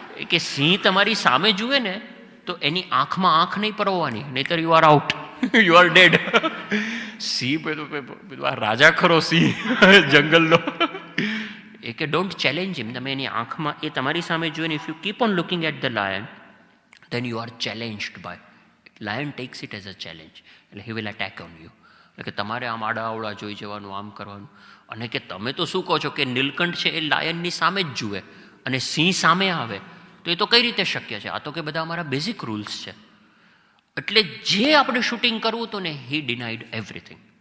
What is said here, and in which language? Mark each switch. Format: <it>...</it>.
<gu>કે સિંહ તમારી સામે જુએ ને તો એની આંખમાં આંખ નહીં પરવવાની, નહીતર</gu> <en>You are out, you are dead.</en> <gu>સિંહ બધું આ રાજા ખરો સિંહ જંગલનો.</gu> <en>એ કે don't challenge him.</en> <gu>તમે એની આંખમાં, એ તમારી સામે જોઈને</gu> <en>If you keep on looking at the lion, then you are challenged by. Lion takes it as a challenge.</en> <gu>એટલે</gu> <en>he will attack on you.</en> <gu>એટલે કે તમારે આમ આડા અવળા જોઈ જવાનું, આમ કરવાનું. અને કે તમે તો શું કહો છો કે નીલકંઠ છે એ લાયનની સામે જ જુએ અને સિંહ સામે આવે, તો એ તો કઈ રીતે શક્ય છે? આ તો કે બધા અમારા બેઝિક રૂલ્સ છે. એટલે જે આપણે શૂટિંગ કરવું હતું ને,</gu> <en>He denied everything.</en>